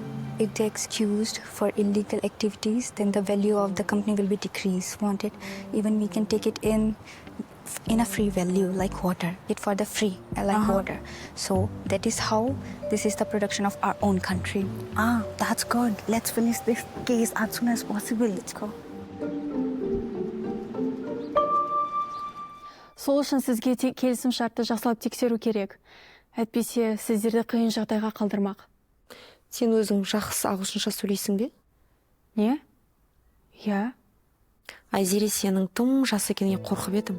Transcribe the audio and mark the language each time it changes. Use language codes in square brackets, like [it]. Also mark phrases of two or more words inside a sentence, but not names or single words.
[en] If they're excused for illegal activities, then the value of the company will be decreased, won't it? Even we can take it in a free value, like water. It for the free, like water. So that is how this is the production of our own country. Ah, that's good. Let's finish this case as soon as possible. Let's go. [kk] Сол үшін сізге келісім шартты жақсылап тексеру керек. Әйтпесе сіздерді қиын жағдайға қалдырмақ. Сен өзің жақсы ағылшынша сөйлейсің бе? Не? Я? Айзере сенің тым жас екеніңе қорқып едім.